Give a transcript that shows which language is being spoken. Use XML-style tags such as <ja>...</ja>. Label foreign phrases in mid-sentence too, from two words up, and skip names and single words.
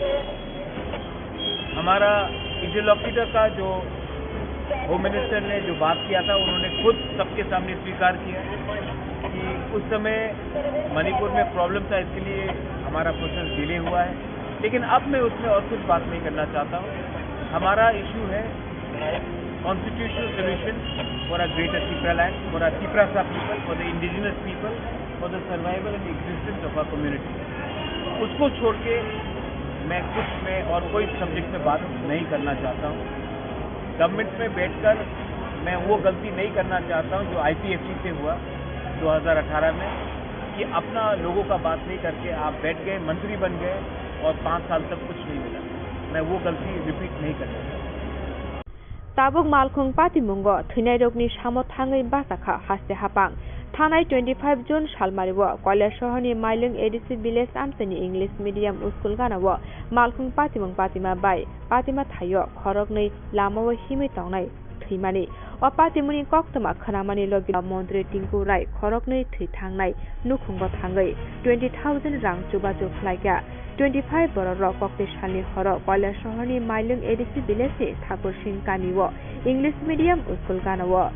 <hi>हमारा इंटरलोक्यूटर का जो</hi> <en>home minister</en> <hi>ने जो बात किया था, उन्होंने खुद सबके सामने स्वीकार किया कि उस समय मणिपुर में प्रॉब्लम था, इसके लिए हमारा</hi> <en>process delay</en> <hi>हुआ है। लेकिन अब मैं उसमें और कुछ बात नहीं करना चाहता हूँ। हमारा इशू है</hi> <en>constitutional solution for a greater Tripraland, for a Triprasa people, for the indigenous people, for the survival and existence of our community.</en> <hi>उसको छोड़ के मैं और कोई सब्जेक्ट में बात नहीं करना चाहता हूँ। गवर्नमेंट में बैठकर मैं वो गलती नहीं करना चाहता हूँ जो IPFC से हुआ 2018 में, कि अपना लोगों का बात नहीं करके आप बैठ गए, मंत्री बन गए और 5 साल तक कुछ नहीं मिला। मैं वो गलती रिपीट नहीं करना चाहता।</hi> <trp>ताबुक मालखुं पातिमुंगो थैनाय रोगनि सामो थाङै बासाखा हास्ते हापां थानाय 25 जुन सालमारिवो कलेज सहरनि माइलिं एडिसि विलेज आमसेनि</trp> <en>English medium school</en> <trp>गानावो मालखुं पातिमुं पातिमा बाय पातिमा थायो खरगनै लामावो हिमै तंनाय थैमानि अ पातिमुनि कक्तमा खनामानि लगे मन्त्री टिंकु राय खरगनै थै थांनाय नुखुंगो थाङै 20,000 रां जुबाजु खलायगा 25 बरर कक्ति सालनि हर कलेज सहरनि माइलिं एडिसि विलेजनि ठाकुर सिंह गामिवो</trp> <en>English medium school</en> <trp>गानावो</trp>